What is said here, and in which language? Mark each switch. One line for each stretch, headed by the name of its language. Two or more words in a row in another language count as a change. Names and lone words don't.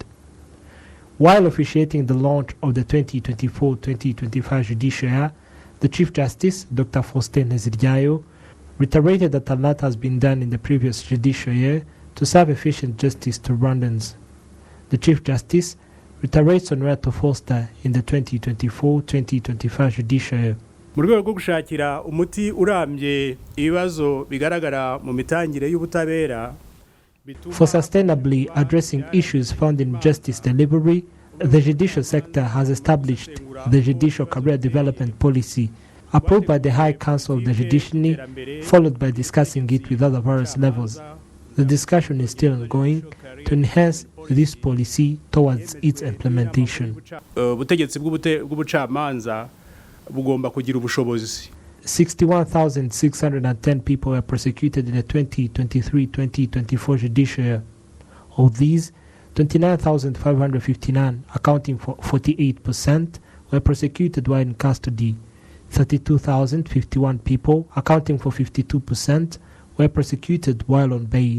English: While officiating the launch of the 2024-2025 judicial year, the Chief Justice, Dr. Faustin Neziryayo, reiterated that a lot has been done in the previous judicial year to serve efficient justice to Rwandans. The Chief Justice reiterates on where to foster in the 2024-2025 judicial year.
Kinyarwanda: Mu rwego rwo gushakira umuti urambye ibibazo bigaragara mu mitangire y'ubutabera.
English: For sustainably addressing issues found in justice delivery, the judicial sector has established the Judicial Career Development Policy, approved by the High Council of the Judiciary, followed by discussing it with other various levels. The discussion is still ongoing to enhance this policy towards its implementation.
Kinyarwanda: Ubutegetsi bw'ubucamanza bugomba kugira ubushobozi.
English: 61,610 people were prosecuted in the 2023-2024 judicial year. Of these, 29,559, accounting for 48%, were prosecuted while in custody. 32,051 people, accounting for 52%, were prosecuted while on bail.